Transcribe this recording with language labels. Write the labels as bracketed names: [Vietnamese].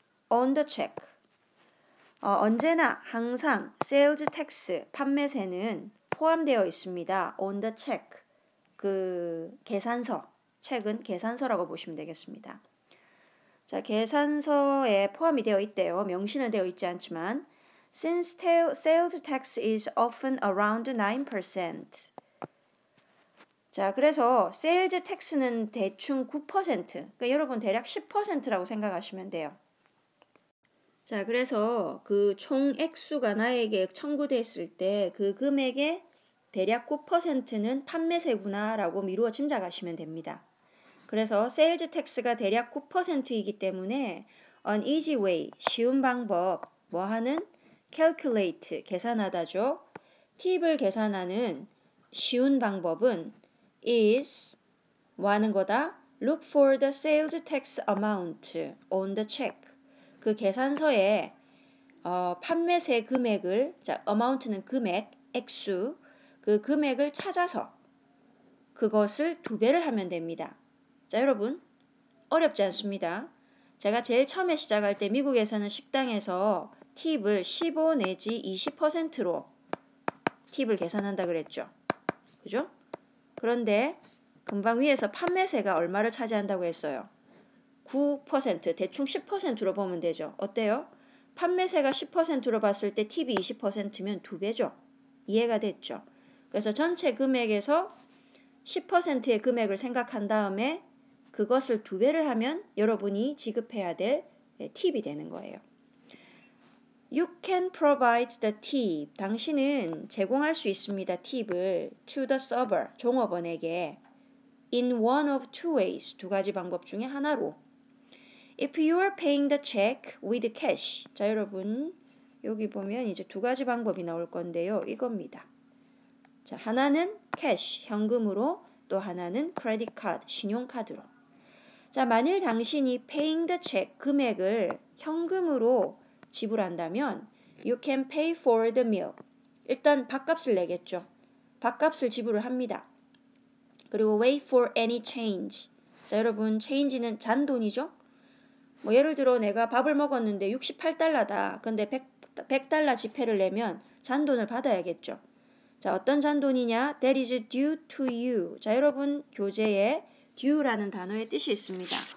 [English] On the check. [Korean] 언제나 항상 sales tax, 판매세는 포함되어 있습니다. [English] On the check, [Korean] 그 계산서, 책은 계산서라고 보시면 되겠습니다. 자, 계산서에 포함이 되어 있대요. 명시는 되어 있지 않지만 [English] Since sales tax is often around 9%. [Korean] 자, 그래서 sales tax는 대충 9%, 그러니까 여러분 대략 10%라고 생각하시면 돼요. 자, 그래서 그 총 액수가 나에게 청구됐을 때 그 금액의 대략 9%는 판매세구나라고 미루어 짐작하시면 됩니다. 그래서 세일즈 텍스가 대략 9%이기 때문에 [English] an easy way, [Korean] 쉬운 방법, 뭐하는? calculate, 계산하다죠. 팁을 계산하는 쉬운 방법은 is, 뭐하는 거다? [English] look for the sales tax amount on the check. [Korean] 그 계산서에 판매세 금액을, 자, amount는 금액, 액수, 그 금액을 찾아서 그것을 2배를 하면 됩니다. 자, 여러분 어렵지 않습니다. 제가 제일 처음에 시작할 때 미국에서는 식당에서 팁을 15 내지 20%로 팁을 계산한다 그랬죠. 그죠? 그런데 금방 위에서 판매세가 얼마를 차지한다고 했어요? 9%, 대충 10%로 보면 되죠. 어때요? 판매세가 10%로 봤을 때 팁이 20%면 2배죠. 이해가 됐죠? 그래서 전체 금액에서 10%의 금액을 생각한 다음에 그것을 2배를 하면 여러분이 지급해야 될 팁이 되는 거예요. [English] You can provide the tip. [Korean] 당신은 제공할 수 있습니다. 팁을 [English] to the server, [Korean] 종업원에게 [English] in one of two ways, [Korean] 2가지 방법 중에 하나로. [English] If you are paying the check with cash. [Korean] 자, 여러분 여기 보면 이제 2가지 방법이 나올 건데요. 이겁니다. 자, 하나는 캐시, 현금으로, 또 하나는 크레딧 카드, 신용카드로. 자, 만일 당신이 [English] paying the check, [Korean] 금액을 현금으로 지불한다면 [English] you can pay for the meal. [Korean] 일단 밥값을 내겠죠. 밥값을 지불을 합니다. 그리고 [English] wait for any change. [Korean] 자, 여러분 change는 잔돈이죠. 뭐 예를 들어 내가 밥을 먹었는데 68달러다. 근데 100달러 지폐를 내면 잔돈을 받아야겠죠. 자, 어떤 잔돈이냐? [English] That is due to you. [Korean] 자, 여러분 교재에 due라는 단어의 뜻이 있습니다.